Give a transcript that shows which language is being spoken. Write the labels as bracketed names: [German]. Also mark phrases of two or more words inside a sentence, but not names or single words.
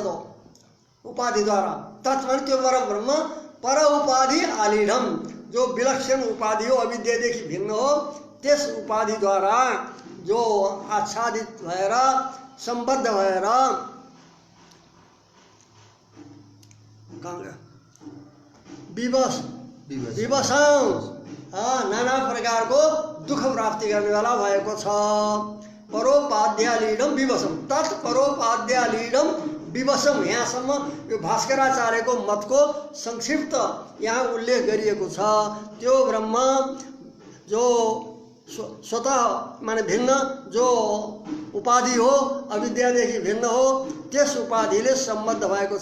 [Nepali] तो उपाधिद्वारा तत्त्व त्यो परब्रह्म पर उपाधि आलिढम जो विलक्षण उपाधि हो अविद्यादेखि भिन्न हो त्यस उपाधिद्वारा जो आच्छादित भएर सम्बद्ध भएर विवश विवशं नाना प्रकारको दुःख प्राप्ति गर्नेवाला भएको छ। [Sanskrit] परोपाध्यालीडम विवशम तत् परोपाध्यालीडम विवशम। [Nepali] यहाँसम्म यो भास्कराचार्यको मतको संक्षिप्त यहाँ उल्लेख गरिएको छ। त्यो ब्रह्म जो स्वतः माने भिन्न, जो उपाधि हो, अविद्यादेखि भिन्न हो, त्यस उपाधिले सम्बद्ध भएको छ।